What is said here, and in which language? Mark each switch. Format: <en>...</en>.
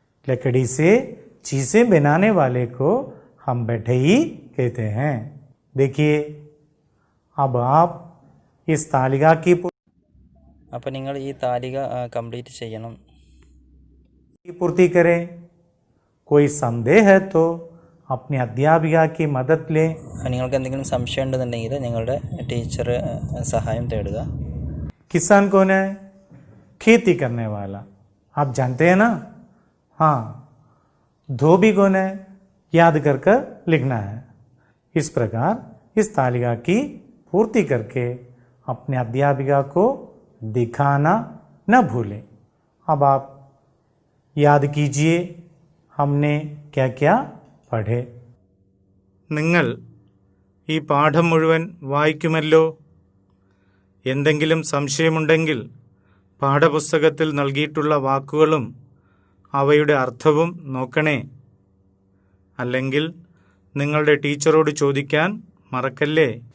<hi>लकड़ी से चीजें बनाने वाले को हम बढ़ई कहते हैं. देखिए, अब आप इस तालिका की</hi> <ml>അപ്പോൾ നിങ്ങൾ ഈ താലിക കംപ്ലീറ്റ് ചെയ്യണം.</ml> <hi>पूर्ति करें. कोई संदेह है तो अपनी अध्यापिका की मदद लें.</hi> <ml>നിങ്ങൾക്ക് എന്തെങ്കിലും സംശയം ഉണ്ടെന്നുണ്ടെങ്കിൽ നിങ്ങളുടെ ടീച്ചർ സഹായം തേടുക.</ml> <hi>किसान कौन है? खेती करने वाला. आप जानते हैं ना? हाँ. धोबी कौन है? याद कर कर लिखना है. इस प्रकार इस तालिका की पूर्ति करके अपने अध्यापिका को दिखाना न भूलें. अब आप याद कीजिए हमने क्या क्या പഠേ.</hi> <ml>നിങ്ങൾ ഈ പാഠം മുഴുവൻ വായിക്കുമല്ലോ. എന്തെങ്കിലും സംശയമുണ്ടെങ്കിൽ പാഠപുസ്തകത്തിൽ നൽകിയിട്ടുള്ള വാക്കുകളും അവയുടെ അർത്ഥവും നോക്കണേ. അല്ലെങ്കിൽ നിങ്ങളുടെ ടീച്ചറോട് ചോദിക്കാൻ മറക്കല്ലേ.</ml>